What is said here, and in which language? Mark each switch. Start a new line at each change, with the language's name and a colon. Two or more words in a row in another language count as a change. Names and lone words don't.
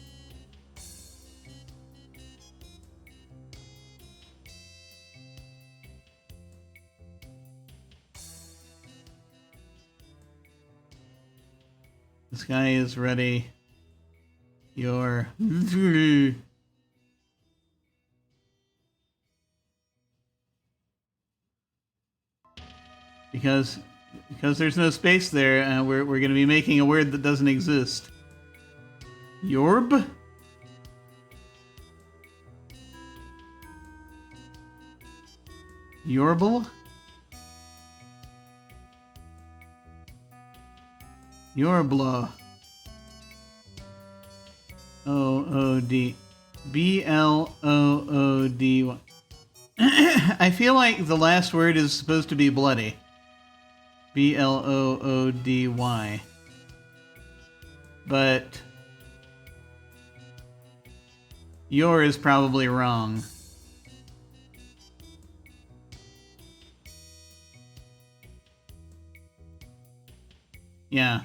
English: This guy is ready. Your because there's no space there, we're going to be making a word that doesn't exist. Yorb? Yorble? Yorbla. O-O-D. B-L-O-O-D. I feel like the last word is supposed to be bloody. B-L-O-O-D-Y. But your is probably wrong. Yeah.